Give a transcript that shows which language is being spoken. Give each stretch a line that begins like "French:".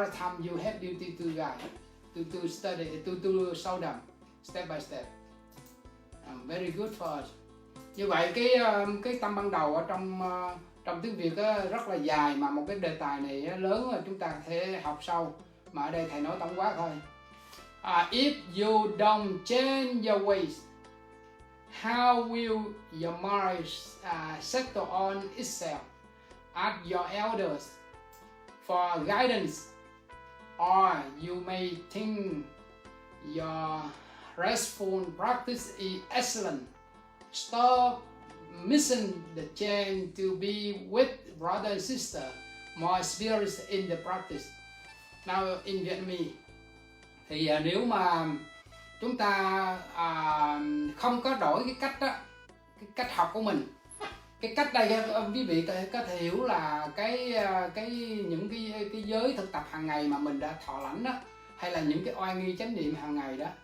English: Other time you have duty to guide, to study, to show them step by step. Very good for us.
Vietnamese: Như vậy cái tâm ban đầu ở trong tiếng Việt rất là dài, mà một cái đề tài này lớn, chúng ta có thể học sâu, mà ở đây thầy nói tổng quát thôi.
English: If you don't change your ways, how will your mind settle on itself? Ask your elders for guidance, or you may think your restful practice is excellent. Stop missing the chance to be with brother and sister more experienced in the practice. Now in Vietnamese
Vietnamese: thì nếu mà chúng ta không có đổi cái cách đó, cái cách học của mình, cái cách đây quý vị có thể hiểu là những cái giới thực tập hàng ngày mà mình đã thọ lãnh đó, hay là những cái oai nghi chánh niệm hàng ngày đó,